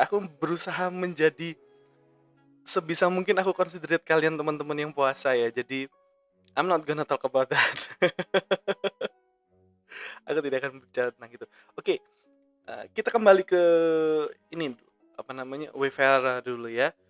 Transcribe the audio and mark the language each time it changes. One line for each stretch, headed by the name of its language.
Indonesian: Aku berusaha menjadi sebisa mungkin aku considerate kalian teman-teman yang puasa ya. Jadi
English: I'm not gonna talk about that.
Indonesian: Aku tidak akan bicara tentang itu. Oke, kita kembali ke ini apa namanya Wayfarer dulu ya.